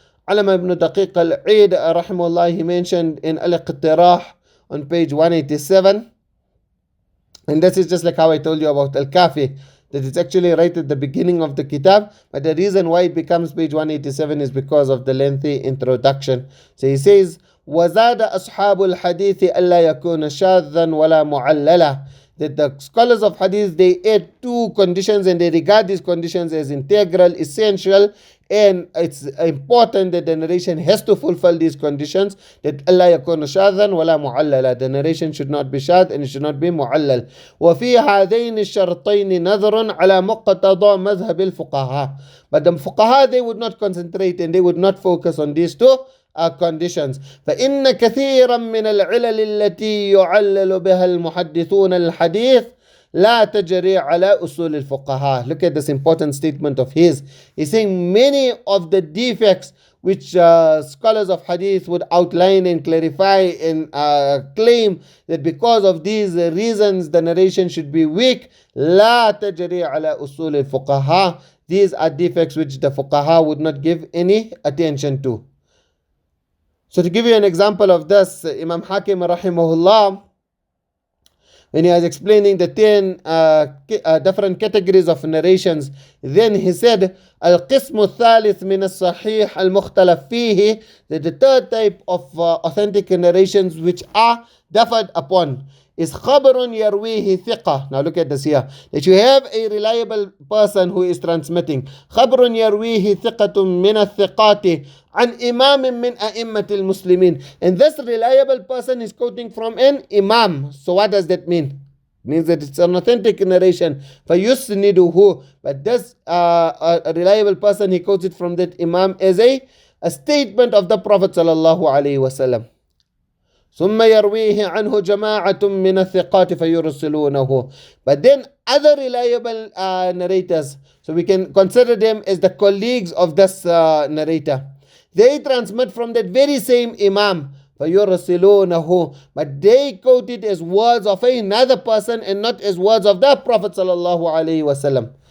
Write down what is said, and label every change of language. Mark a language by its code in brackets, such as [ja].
[en] Allama ibn Daqiq al-Eid rahimahullah, he mentioned in al-Iqtirah on page 187, and this is just like how I told you about al-Kafi, that it's actually right at the beginning of the kitab, but the reason why it becomes page 187 is because of the lengthy introduction. So he says, [ar] وزاد أصحاب الحديث ألا يكون شاذا ولا معللا. [en] That the scholars of hadith, they add two conditions and they regard these conditions as integral, essential, and it's important that the narration has to fulfill these conditions, that [ar] ألا يكون شاذا ولا معللا, [en] the narration should not be shadh and it should not be معلل. [ar] وفي هذين الشرطين نظر على مقتضى مذهب الفقهاء. [en] But the fuqaha, they would not concentrate and they would not focus on these two conditions. [ar] فإن كثيرا من العلل التي يعلل بها المحدثون الحديث لا تجري على أصول الفقهاء. [en] Look at this important statement of his. He's saying many of the defects which scholars of hadith would outline and clarify and claim that because of these reasons the narration should be weak. [ar] لا تجري على أصول الفقهاء. [en] These are defects which the fuqaha would not give any attention to. So to give you an example of this, Imam Hakim rahimahullah, when he was explaining the 10 different categories of narrations, then he said, [ar] القسم الثالث من الصحيح المختلف فيه, [en] that the third type of authentic narrations which are differed upon is [ar] خبر يرويه ثقة. [en] Now look at this here, that you have a reliable person who is transmitting. [ar] خبر يرويه ثقة من الثقات عن إمام من أئمة المسلمين. [en] And this reliable person is quoting from an imam. So what does that mean? It means that it's an authentic narration. [ar] فيسنده. [en] But this a reliable person, he quotes it from that imam as a statement of the Prophet sallallahu alaihi wasallam. [ar] ثم يرويه عنه جماعة من الثقات فيرسلونه. [en] But then other reliable narrators, so we can consider them as the colleagues of this narrator, they transmit from that very same imam فيرسلونه, but they quote it as words of another person and not as words of the Prophet sallallahu alaihi wasallam.